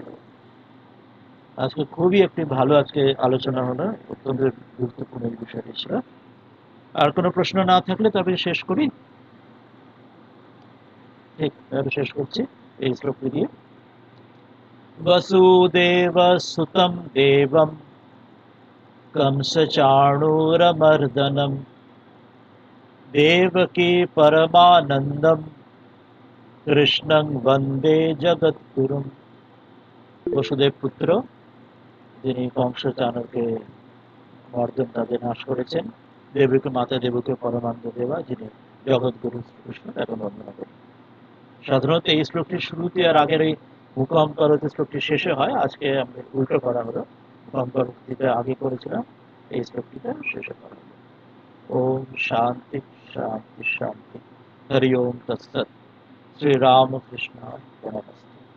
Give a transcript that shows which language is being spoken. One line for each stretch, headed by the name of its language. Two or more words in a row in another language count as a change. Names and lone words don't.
Bangla: আজকে খুবই একটি ভালো আজকে আলোচনা হলো, অত্যন্ত গুরুত্বপূর্ণ বিষয়টি ছিল। আর কোনো প্রশ্ন না থাকলে তবে শেষ করি। ঠিক, তাহলে শেষ করছি এই শ্লোকটি দিয়ে।
Sanskrit: বসুদেব সুতম দেবম कंसचाणूरमर्दनम् देवकी परमानन्दम् কৃষ্ণং বন্দে জগৎগুরুম।
Bangla: বসুদেব পুত্র, যিনি কংস চাণূরকে মর্দন তাদের নাশ করেছেন, দেবীকে, মাতা দেবীকে পরমানন্দ দেবা, যিনি জগৎগুরু শ্রীকৃষ্ণ, তাকে বন্দনা করেন। সাধারণত এই শ্লোকটির শুরুতে আর আগের এই মুখম করতে শ্লোকটি শেষে হয়, আজকে আমরা উল্টো করা হলো, মুখম করতে আগে করেছিলাম, এই শ্লোকটিটা শেষে করা হলো।
Sanskrit: ओम शांति शांति शांति। हरि ओम तत्सत। শ্রী রামকৃষ্ণ।